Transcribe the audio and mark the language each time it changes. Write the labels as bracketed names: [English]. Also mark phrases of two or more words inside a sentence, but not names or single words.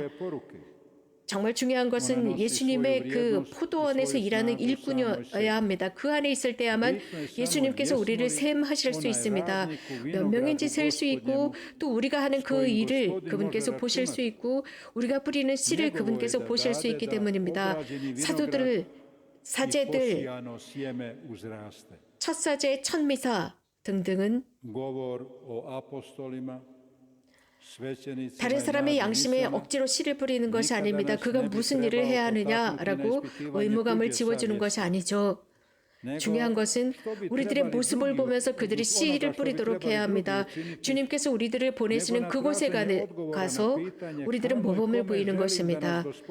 [Korean] 정말 중요한 것은 예수님의 그 포도원에서 일하는 일꾼이어야 합니다. 그 안에 있을 때야만 예수님께서 우리를 셈하실 수 있습니다. 몇 명인지 셀 수 있고 또 우리가 하는 그 일을 그분께서 보실 수 있고 우리가 뿌리는 씨를 그분께서 보실 수 있기 때문입니다. 사도들, 사제들, [Croatian] posijano sjeme uzraste. [Korean] 첫 사제, 첫 미사 등등은 [Croatian] Govor o apostolima, svećenicima [Korean] 다른 [Croatian] i [Korean] 사람의 [Croatian] mladim [Korean] 양심에 [Croatian] misama, [Korean] 억지로 씨를 뿌리는 것이 아닙니다. 그가 무슨 일을 해야 하느냐라고 의무감을 지워주는 것이 아니죠. 중요한 것은 우리들의 모습을 보면서 그들이 씨를 뿌리도록 해야 합니다. 주님께서 우리들을 보내시는 그곳에 가서 우리들은 모범을 보이는 것입니다.